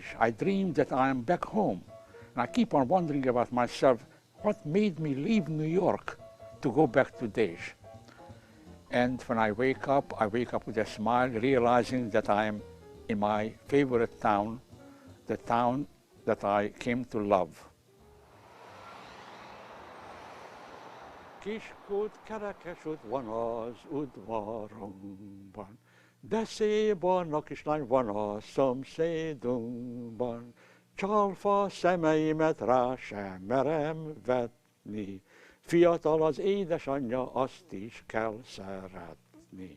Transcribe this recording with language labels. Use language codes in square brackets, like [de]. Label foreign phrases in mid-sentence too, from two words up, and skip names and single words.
[en] I dream that I am back home, and I keep on wondering about myself, what made me leave New York to go back to Dej? And when I wake up with a smile, realizing that I am in my favorite town, the town that I came to love. [hu] Kiskút kerekesút van az udvarunkban, de szép barna kislány van a szomszédunkban. Csalfa szemeimet rá sem merem vetni, Fiatal az édesanyja, azt is kell szeretni.